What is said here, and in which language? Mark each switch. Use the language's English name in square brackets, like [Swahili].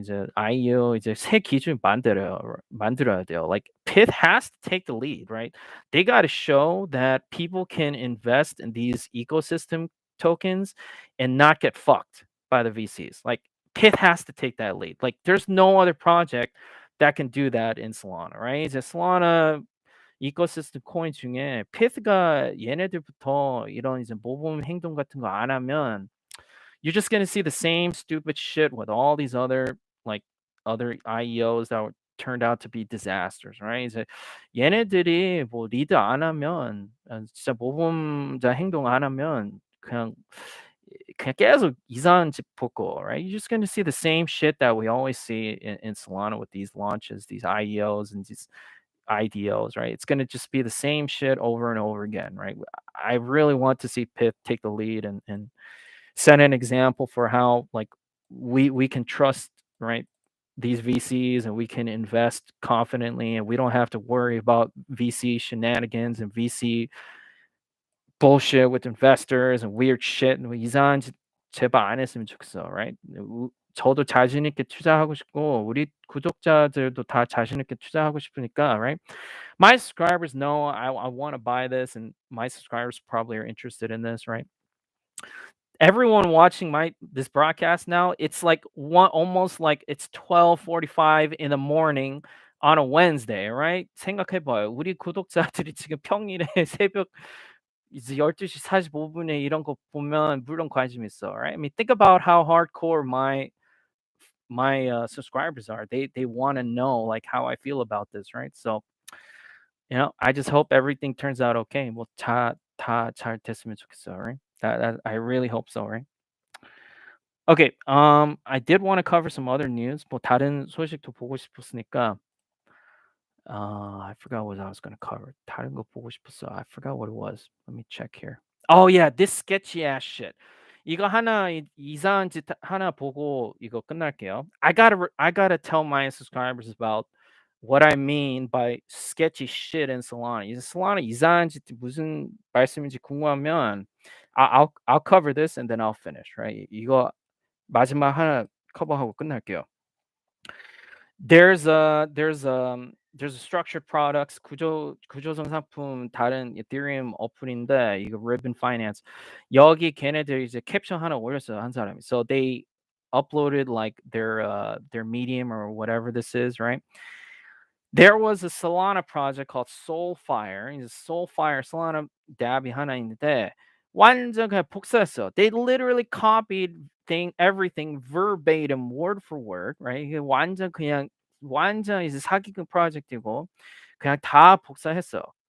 [Korean] 이제 IEO 이제 새 기준 만들어야 돼요. [English] Like Pith has to take the lead, right? They got to show that people can invest in these ecosystem tokens and not get fucked by the VCs. Like Pith has to take that lead. Like there's no other project that can do that in Solana, right? [Korean] 이제 Solana 이코시스템 코인 중에 Pith가 얘네들부터 이런 이제 모범 행동 같은 거 안 하면 [English] you're just gonna see the same stupid shit with all these other IEOs that turned out to be disasters, right? [Korean] 이제 얘네들이 리드 안 하면 진짜 모범자 행동 안 하면 그냥 그냥 계속 이상한 집 보고, right? [English] You're just gonna see the same shit that we always see in Solana with these launches, these IEOs and these IDOs, right? It's gonna just be the same shit over and over again, right? I really want to see Pip take the lead and set an example for how like we can trust, right, these VCs, and we can invest confidently, and we don't have to worry about VC shenanigans and VC bullshit with investors and weird shit. [Korean] 뭐 이상한 짓 제발 안 했으면 좋겠어, right? 저도 자신 있게 투자하고 싶고 우리 구독자들도 다 자신 있게 투자하고 싶으니까, right? [English] My subscribers know I want to buy this, and my subscribers probably are interested in this, right? Everyone watching my this broadcast now, it's like one almost like it's 12:45 in the morning on a Wednesday, right? [Korean] 생각해봐요. 우리 구독자들이 지금 평일에 새벽 이제 12시 45분에 이런 거 보면 물론 관심 있어, right? [English] I mean, think about how hardcore my subscribers are. They want to know like how I feel about this, right? So, I just hope everything turns out okay. [Korean] 뭐다잘 됐으면 좋겠어, right? [English] That I really hope so, right? Okay, I did want to cover some other news. [Korean] 뭐 다른 소식도 보고 싶었으니까 [English] I forgot what I was gonna cover. [Korean] 다른 거 보고 싶었어. [English] I forgot what it was. Let me check here. Oh yeah, this sketchy ass shit. [Korean] 이거 하나 이상한 짓 하나 보고 이거 끝날게요. [English] I gotta tell my subscribers about what I mean by sketchy shit in Solana. [Korean] 이 Solana 이상한 짓 무슨 말씀인지 궁금하면 [English] I'll cover this and then I'll finish. Right? [Korean] 이거 마지막 하나 커버하고 끝날게요. [English] There's a structured products [Korean] 구조성 상품 다른 이더리움 어플인데 이거 Ribbon Finance 여기 걔네들 이제 캡션 하나 올렸어요 한 사람이. [English] So they uploaded like their Medium or whatever this is, right? There was a Solana project called Soulfire. [Korean] 이제 Soulfire Solana dApp이 하나 있는데 완전 그냥 복사했어. [English] They literally copied everything verbatim, word for word, right? [Korean] 이게 완전 이제 사기꾼 프로젝트이고 그냥 다 복사했어.